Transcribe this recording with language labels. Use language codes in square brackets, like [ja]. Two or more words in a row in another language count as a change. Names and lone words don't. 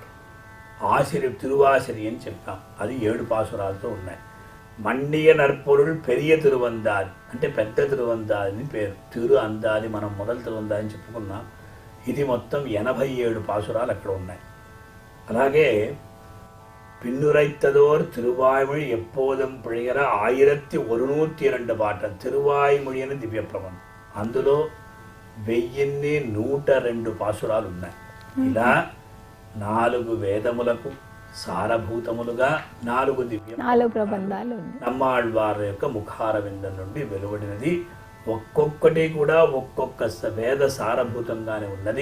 [te] తిరువాశ్రయం చెప్పాం, అది 7 పాసురాలతో ఉన్నాయి. మండియ నర్పొరుள் పెరియ తిరువందాది అంటే పెద్ద తిరువందాది పేరు. తిరు అందాది మనం మొదలు తిరువందాది చెప్పుకున్నాం. ఇది మొత్తం 87 పాసురాలు అక్కడ ఉన్నాయి. అలాగే [ta] பின்னுரைத்ததோர் திருவாய்மொழி எப்போதும் பிழையற [te] 1102 పాటలు తిరువాయిమొഴి అనే దివ్య ప్రబంధం. అందులో 1102 పాసురాలు ఉన్నాయి. ఇలా 4 వేదములకు సారభూతములుగా 4 దివ్య 4 ప్రబంధాలు ఉన్నాయి. నమ్మాళ్వారి యొక్క ముఖార విందం నుండి వెలువడినది. ఒక్కొక్కటి కూడా ఒక్కొక్క వేద సారభూతంగానే ఉన్నది.